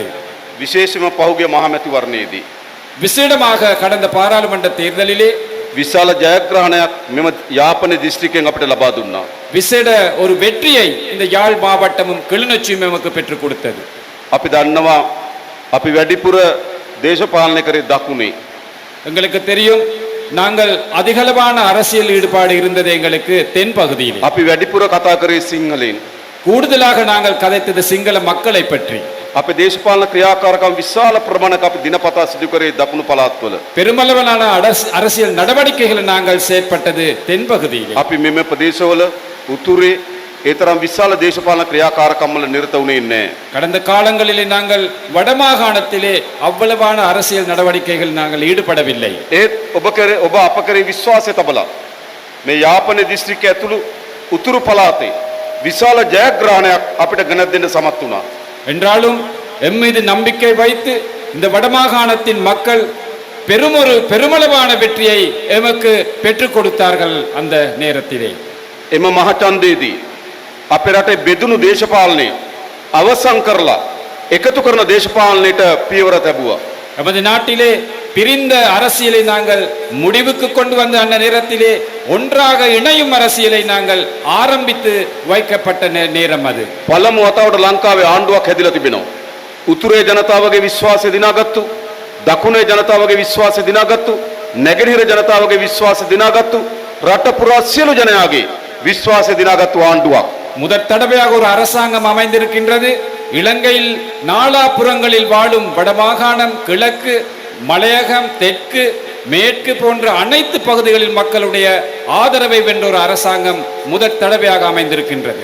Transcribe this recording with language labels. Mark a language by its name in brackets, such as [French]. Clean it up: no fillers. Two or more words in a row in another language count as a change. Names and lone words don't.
[Sinhala] විශේෂම පහුගිය මහමැතිවරණයේදී [Tamil] விசேடமாக கடந்த பாராளுமன்ற தேர்தலிலே [Sinhala] විශාල ජයග්‍රහණයක් මෙම යාපන දිස්ත්‍රික්කයෙන් අපිට ලබා දුන්නා. [Tamil] விசேட ஒரு வெற்றியை இந்த யாழ் மாவட்டமும் கிளிநொச்சியும் நமக்கு பெற்றுக் கொடுத்தது. [Sinhala] අපි දන්නවා අපි වැඩිපුර දේශපාලනය කරේ දකුණේ. [Tamil] எங்களுக்கு தெரியும், நாங்கள் அதிகளவான அரசியல் ஈடுபாடு இருந்தது எங்களுக்கு தென் பகுதியில். [Sinhala] අපි වැඩිපුර කතා කරේ සිංහලෙන්. [Tamil] கூடுதலாக நாங்கள் கதைத்தது சிங்கள மக்களை பற்றி. [Sinhala] අපේ දේශපාලන ක්‍රියාකාරකම් විශාල ප්‍රමාණයක් අපි දිනපතා සිදු කරේ දකුණු පළාත්වල. [Tamil] பெருமளவிலான அரசியல் நடவடிக்கைகளை நாங்கள் செயற்பட்டது தென் பகுதியில். [Sinhala] අපි මෙම ප්‍රදේශවල උතුරේ ඒ තරම් විශාල දේශපාලන ක්‍රියාකාරකම් වල නිරත වුණේ නැහැ. [Tamil] கடந்த காலங்களிலே நாங்கள் வடமாகாணத்திலே அவ்வளவான அரசியல் நடவடிக்கைகள் நாங்கள் ஈடுபடவில்லை. [Sinhala] ඒත් ඔබ අප කරේ විශ්වාසය තබලා මේ යාපන දිස්ත්‍රික්කය ඇතුළු උතුරු පළාතේ විශාල ජයග්‍රහණයක් අපිට ගෙන දෙන්න සමත් වුණා. [Tamil] என்றாலும் எம் மீது நம்பிக்கை வைத்து இந்த வடமாகாணத்தின் மக்கள் பெருமளவான வெற்றியை எமக்கு பெற்றுக் கொடுத்தார்கள். அந்த நேரத்திலே [Sinhala] එම මහචන්දේදී අපේ රටේ බෙදුණු දේශපාලනය අවසන් කරලා එකතු කරන දේශපාලනයට පියවර තැබුවා. [Tamil] நமது நாட்டிலே பிரிந்த அரசியலை நாங்கள் முடிவுக்கு கொண்டு வந்த அந்த நேரத்திலே ஒன்றாக இணையும் அரசியலை நாங்கள் ஆரம்பித்து வைக்கப்பட்ட நேரம் அது. [Sinhala] පළමු වතාවට ලංකාවේ ආණ්ඩුවක් හැදිලා තිබෙනවා. උතුරේ ජනතාවගේ විශ්වාසය දිනාගත්තු, දකුණේ ජනතාවගේ විශ්වාසය දිනාගත්තු, නැගෙනහිර ජනතාවගේ විශ්වාසය දිනාගත්තු රට පුරා සියලු ජනයාගේ විශ්වාසය දිනාගත්තු ආණ්ඩුවක්. [Tamil] முதற் தடவையாக ஒரு அரசாங்கம் அமைந்திருக்கின்றது. இலங்கையில் நாலாபுறங்களில் வாழும் வடமாகாணம், கிழக்கு, மலையகம், தெற்கு, மேற்கு போன்ற அனைத்து பகுதிகளில் மக்களுடைய ஆதரவை வென்ற ஒரு அரசாங்கம் முதற் தடவையாக அமைந்திருக்கின்றது.